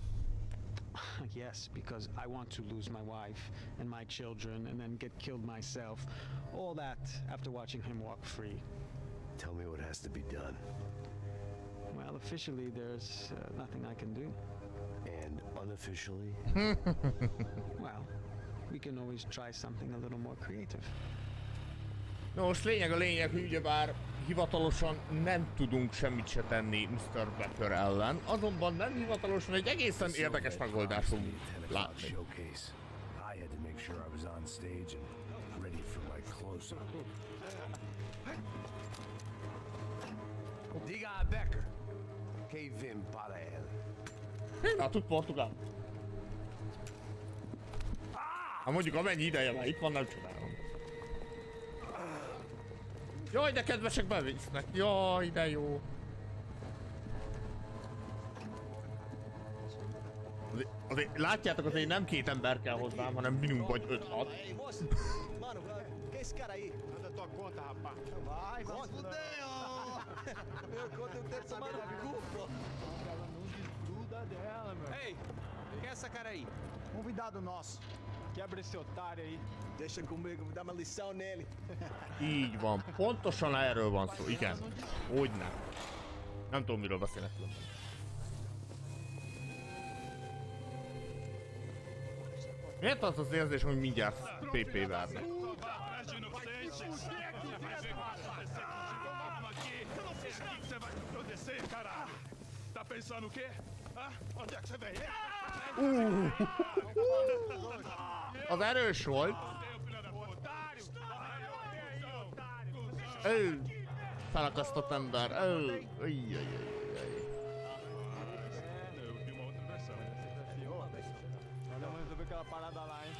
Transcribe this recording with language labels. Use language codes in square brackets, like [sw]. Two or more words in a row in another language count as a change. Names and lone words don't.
[en] Yes, because I want to lose my wife and my children and then get killed myself. All that after watching him walk free. Tell me what has to be done. Well, officially there's nothing I can do. And unofficially? Well, we can always try something a little more creative. [hu] Nos, lényeg a lényeg, hogy ugyebár hivatalosan nem tudunk semmit se tenni Mr. Becker ellen, azonban nem hivatalosan egy egészen érdekes megoldást fogunk látni. [en] I had to make sure I was on stage and ready for my close-up. [pt] Diga Becker. Kevin para el. [hu] Na, tud portugál. Hát mondjuk amennyi ideje van, itt van, nem csodálom. Jaj, de kedvesek bevisznek. Jaj, de jó. Azért látjátok, azért nem 2 ember kell hozzám, hanem minimum vagy 5-6. [pt] Ei, moça! Mano, quem é esse cara aí? Manda tua conta, rapaz. Vai, vai. Fudeu! Meu conta eu quero saber no cu, pô. Ela não desgruda dela, meu. Ei, quem é essa cara aí? Convidado nosso. Quebra esse otário aí. Deixa comigo, vou dar uma lição nele. [hu] Így van, pontosan erről van szó, igen. Hogy nem. Nem tudom, miről beszélek különben. Miért az az érzés, hogy mindjárt PP várnak? [pt] Tá pensando o quê? Hã? Onde é que você veio? [hu] Az erős volt. Felakasztott ember. [pt] Eu vi uma outra versão. Valeu, vamos resolver aquela parada lá, hein?